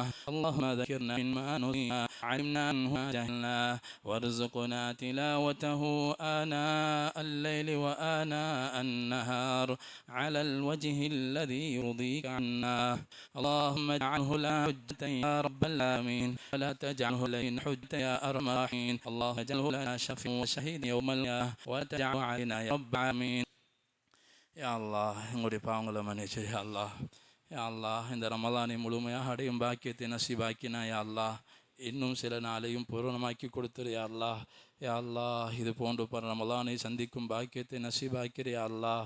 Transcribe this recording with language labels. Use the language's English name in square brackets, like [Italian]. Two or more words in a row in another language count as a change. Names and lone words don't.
[Arabic] اللهم ذكرنا مما نسينا علمنا منه ما جهلنا وارزقنا تلاوته آناء الليل وآناء النهار على الوجه الذي يرضيك عنا. اللهم اجعله لنا حجة يا رب العالمين ولا تجعله لنا حجة يا أرحم الراحمين. اللهم اجعله لنا شفيعا وشهيدا يوم القيامة ولا تجعله علينا يا رب العالمين. يا الله, [Tamil] எங்களுடைய பாவங்களை மன்னிச்சு [Arabic] يا الله. يا الله, [Tamil] இந்த ரமலானை முழுமையாக அடையும் பாக்கியத்தை நசீபாக்கினா [Arabic] يا الله. [Tamil] இன்னும் சில நாளையும் பூரணமாக்கி கொடுத்துரு [Arabic] يا الله. يا الله, [Tamil] இது போன்று ரமலானை சந்திக்கும் பாக்கியத்தை நசீபாக்கிற [Arabic] يا الله.